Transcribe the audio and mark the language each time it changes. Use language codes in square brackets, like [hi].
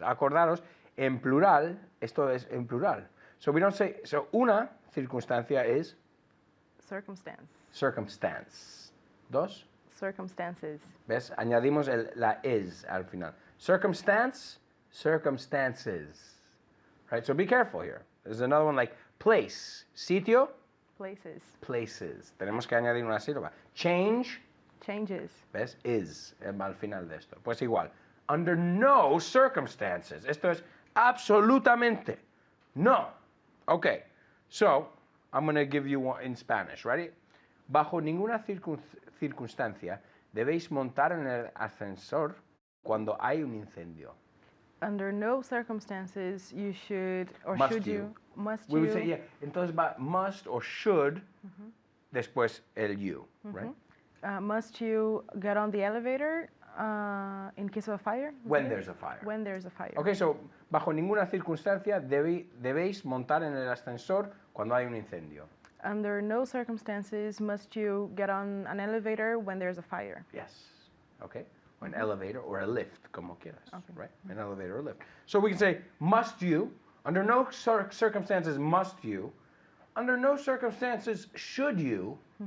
[es] Acordaros, en plural, esto es en plural. [en] So we don't say, so [es] una circunstancia [en] is Circumstance. circumstance. [es] Dos, [en] Circumstances. [es] ¿ves? Añadimos la is al final. [en] Circumstance, circumstances. Right? So be careful here. There's another one like place, sitio, Places. places. [es] Tenemos que añadir una sílaba. [en] Change, Changes. [es] ¿ves? Is al final de esto. Pues igual. [en] Under no circumstances. [es] Esto es absolutamente. No. Okay. [en] So, I'm going to give you one in Spanish. Ready? [es] Bajo ninguna circunstancia debéis montar en el ascensor cuando hay un incendio. [en] Under no circumstances you should or Must should you. must We you would say, yeah. [es] Entonces va [en] must or should, [es] después el [en] you, right? Must you get on the elevator in case of a fire? When there's a fire. When there's a fire. Okay, so [es] bajo ninguna circunstancia debéis montar en el ascensor cuando hay un incendio. [en] Under no circumstances must you get on an elevator when there's a fire. Yes. Okay. Or an elevator or a lift, [es] como quieras. [en] Right? An elevator or a lift. So we can say, must you? Under no circumstances must you. Under no circumstances should you.